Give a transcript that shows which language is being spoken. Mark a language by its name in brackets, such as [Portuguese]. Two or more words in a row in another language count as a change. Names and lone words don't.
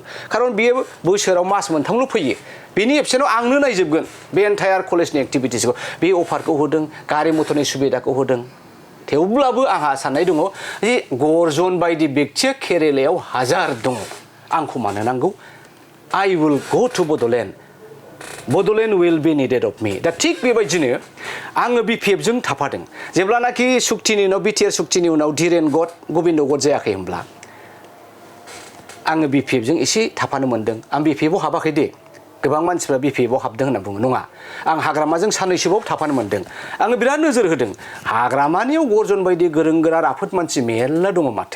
[Bodo] खारन बियो बोसोराव मास मोनथामल' फैयो, बेनि एबसेन्टआव आंनो नायजोबगोन बे एन्टायार कलेजनि एक्टिभिटिसखौ। बे अफारखौ होदों, गारि मथरनि सुबिदाखौ होदों। थेवब्लाबो आंहा साननाय दङ जे गर्जन बायदि बेक्तिया केरेलायाव हाजार दङ, आंखौ मानो नांगौ? [English] I will go to Bodoland. Bodoland will be needed of me. [Bodo] दा थिग बेबायदिनो आङो BPF जों थाफादों। जेब्लानाखि सुक्तिनि उनाव BTR सुक्तिनि उनाव धीरेन गड गबिन्द गड जायाखै होनब्ला आङो BPF जों एसे थाफानो मोनदों। आं BPF आव हाबाखै दे, गोबां मानसिफ्रा BPF आव हाबदों होनना बुङो, नङा। आं हाग्रामाजों साननैसोबाव थाफानो मोनदों। आङो बिराद नोजोर होदों, हाग्रामानियाव गर्जन बायदि गोरों गोरा राफोद मानसि मेरला दङ माथो।